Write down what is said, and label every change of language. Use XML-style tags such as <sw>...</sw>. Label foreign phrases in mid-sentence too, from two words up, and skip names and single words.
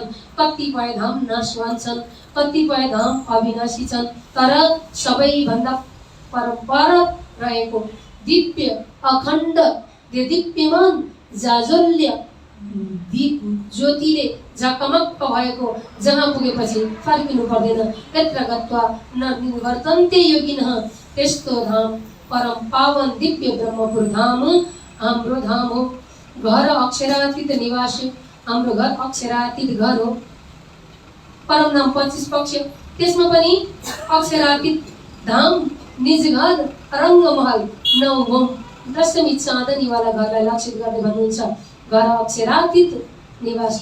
<ne>कतिपय धाम नाशवान छन्, कतिपय धाम अविनाशी छन्, तर सबैभन्दा परपर रहेको दिव्य अखण्ड दिव्यमान जाजल्य दीप ज्योतिले झकमक्क भएको, जहाँ पुगेपछि फर्किनु पर्दैन।</ne> <sa>यत्र गत्वा न निवर्तन्ते योगिनः,</sa> <ne>त्यस्तो धाम परम पावन दिव्य ब्रह्मपुर धाम हाम्रो धाम हो। घर अक्षरातीत निवास, हाम्रो घर अक्षरातीत घर हो। परम नाम 25 पक्ष, त्यसमा पनि अक्षरातीत धाम, निज घर, रङ्गमहल, 9 घुम, दशमी चाँदनीवाला घरलाई लक्षित गर्दै भन्नुहुन्छ घर अक्षरातीत निवास।</ne>